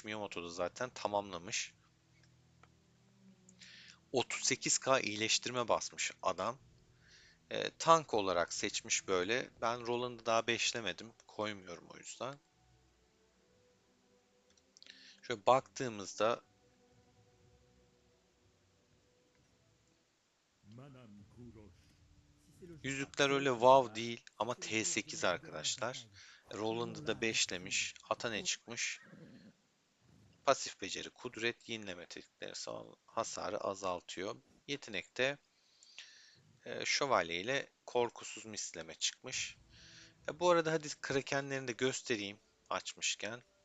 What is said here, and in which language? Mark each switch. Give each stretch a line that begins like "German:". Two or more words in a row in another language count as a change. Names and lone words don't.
Turkish: Miyamoto da zaten tamamlamış. 38K iyileştirme basmış adam. Tank olarak seçmiş böyle. Ben Roland'ı daha beşlemedim. Koymuyorum o yüzden. Şöyle baktığımızda Madame Kurosh.
French: Si c'est le jour
Turkish: yüzükler
French: parfait
Turkish: öyle
French: pour le wow combat,
Turkish: değil ama
French: c'est le jour de T8 notre dernière
Turkish: arkadaşlar.
French: bataille.
Turkish: Roland'ı da
French: Menons-la avec style.
Turkish: beşlemiş. Ata ne çıkmış? Pasif beceri, kudret, yenileme tetikleri hasarı azaltıyor. Yetenekte şövalye ile korkusuz misleme çıkmış. Bu arada hadi krakenlerini de göstereyim açmışken.